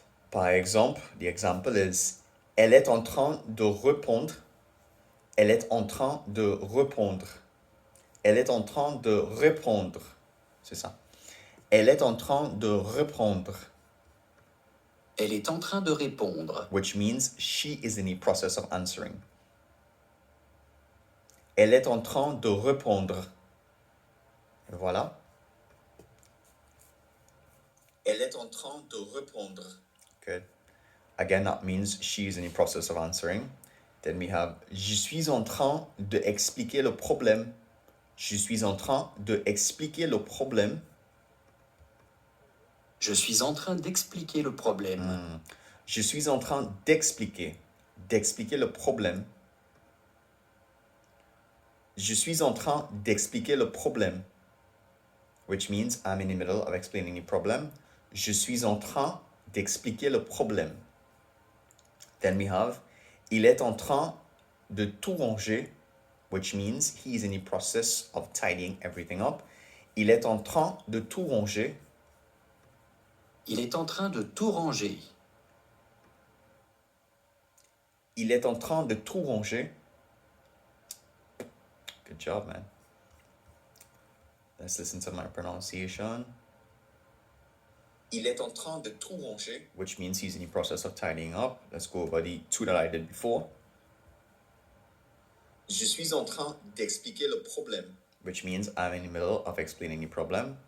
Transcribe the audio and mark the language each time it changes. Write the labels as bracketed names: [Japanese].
[French] Par exemple, [English] the example is [French] elle est en train de répondre. Elle est en train de répondre. Elle est en train de répondre. C'est ça. Elle est en train de répondre. Elle est en train de répondre. [English] Which means she is in the process of answering. [French] Elle est en train de répondre. Et voilà. Elle est en train de répondre. [English] Good. Again, that means she is in the process of answering. Then we have [French] je suis en train de expliquer le problème. Je suis en train de expliquer le problème. Je suis en train d'expliquer le problème. Je suis en train d'expliquer le problème. Je suis en train d'expliquer le problème, [English] which means I'm in the middle of explaining the problem. [French] Je suis en train d'expliquer le problème. [English] Then we have [French] il est en train de tout ranger, [English] which means he is in the process of tidying everything up. [French] Il est en train de tout ranger. Il est en train de tout ranger. Il est en train de tout ranger. [English] Good job, man. Let's listen to my pronunciation. [French] Il est en train de tout ranger. [English] Which means he's in the process of tidying up. Let's go over the two that I did before. [French] Je suis en train d'expliquer le problème. [English] Which means I'm in the middle of explaining the problem.